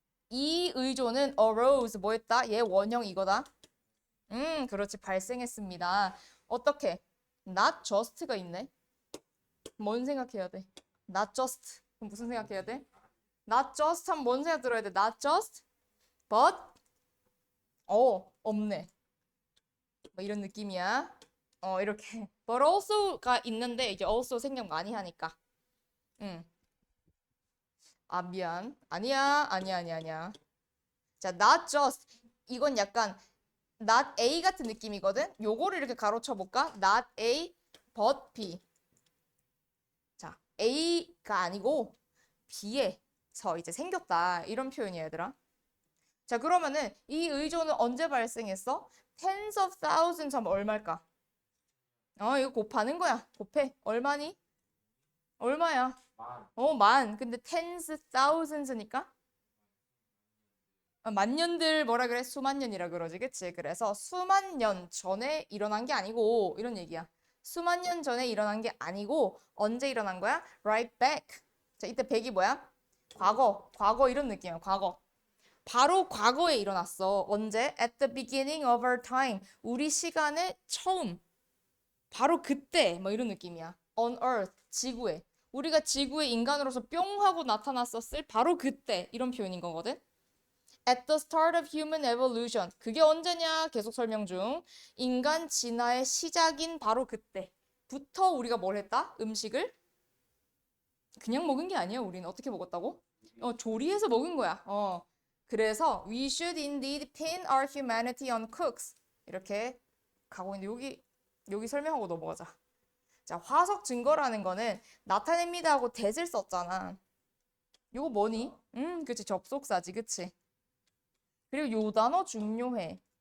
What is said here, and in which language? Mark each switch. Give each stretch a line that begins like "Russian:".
Korean: 이 의존은 arose 뭐했다? 얘 원형 이거다. 그렇지. 발생했습니다. 어떻게?
English: not just가 있네.
Korean: 뭔 생각해야 돼? not just. 그럼 무슨 생각해야 돼? not just 하면 뭔 생각 들어야 돼?
English: not just but 없네.
Korean: 뭐 이런 느낌이야. 이렇게 but also가 있는데 이제 also 생각 많이 하니까. 아, 미안. 아니야. 자, not just. 이건 약간 not A 같은 느낌이거든. 요거를 이렇게 가로쳐 볼까?
English: not A but B.
Korean: 자, A가 아니고 B에서 이제 생겼다. 이런 표현이야, 얘들아. 자, 그러면은 이 의존은 언제 발생했어?
English: tens of thousands 하면 얼마일까?
Korean: 이거 곱하는 거야. 곱해. 얼마니? 얼마야? 만. 근데 tens thousands 니까? 만 년들 뭐라 그래? 수만 년이라 그러지. 그치? 그래서 수만 년 전에 일어난 게 아니고 이런 얘기야. 수만 년 전에 일어난 게 아니고 언제 일어난 거야?
English: Right back.
Korean: 자, 이때 back이 뭐야? 과거 이런 느낌이야. 과거. 바로 과거에 일어났어. 언제?
English: At the beginning of our time.
Korean: 우리 시간의 처음. 바로 그때. 뭐 이런 느낌이야. On earth. 지구에. 우리가 지구에 인간으로서 뿅 하고 나타났었을 바로 그때. 이런 표현인 거거든. At the start of human evolution. 그게 언제냐? 계속 설명 중. 인간 진화의 시작인 바로 그때부터 우리가 뭘 했다? 음식을 그냥 먹은 게 아니야. 우리는 어떻게 먹었다고? 조리해서 먹은 거야.
English: 그래서 we should indeed pin our humanity on cooks.
Korean: 이렇게 가고 있는데 여기 설명하고 넘어가자. 자, 화석 증거라는 거는 나타냅니다 하고 that을 썼잖아. 요거 뭐니? 그치. 접속사지. 그치? 그리고 요 단어 중요해.